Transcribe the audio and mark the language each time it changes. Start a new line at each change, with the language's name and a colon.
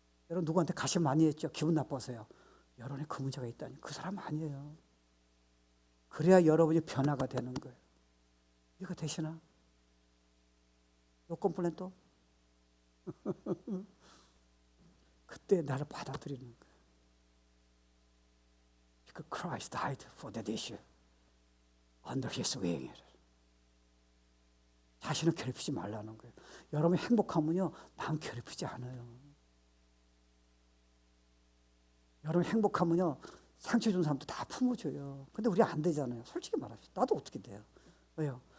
Korean: 여러분 누구한테 가시 많이 했죠. 기분 나빠서요. 여러분의 그 문제가 있다니. 그 사람 아니에요. 그래야 여러분이 변화가 되는 거예요. 이거 되시나? 요 컴플레인 또? 그때 나를 받아들이는 거예요.
English: Because Christ died for that issue. Under His wing.
Korean: 자신을 괴롭히지 말라는 거예요. 여러분이 행복하면요, 남 괴롭히지 않아요. 여러분 행복하면요, 상처 준 사람도 다 품어줘요. 근데 우리 안 되잖아요. 솔직히 말합시다. 나도 어떻게 돼요? 왜요?